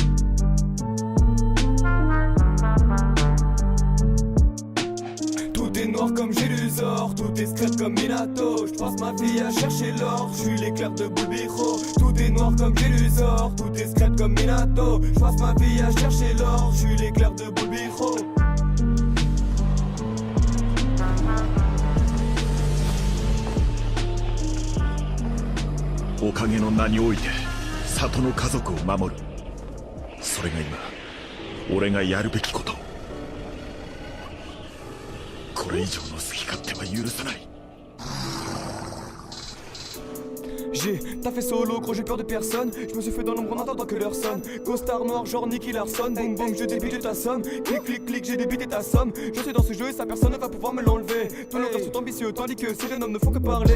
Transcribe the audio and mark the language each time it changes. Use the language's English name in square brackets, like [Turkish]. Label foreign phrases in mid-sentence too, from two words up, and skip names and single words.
[French] Tout est noir comme Gélusor, tout est secret comme Minato. Je passe ma vie à chercher l'or, je suis l'éclair de Bulbiro. Tout est noir comme Gélusor, tout est secret comme Minato. Je passe ma vie à chercher l'or, je suis l'éclair de Bulbiro. [Japanese] おかげの名において里の家族を守る。それが今俺がやるべきこと。これ以上の好き勝手は許さない。 [French] J'ai taffé solo, gros j'ai peur de personne. Je me suis fait dans l'ombre en attendant que l'heure sonne. Costard noir genre Nicky Larson. Boum boum je débite ta somme. Clic clic clic j'ai débité ta somme. Je suis dans ce jeu et sa personne ne va pouvoir me l'enlever. Tous nos rêves sont ambitieux tandis que ces jeunes hommes ne font que parler.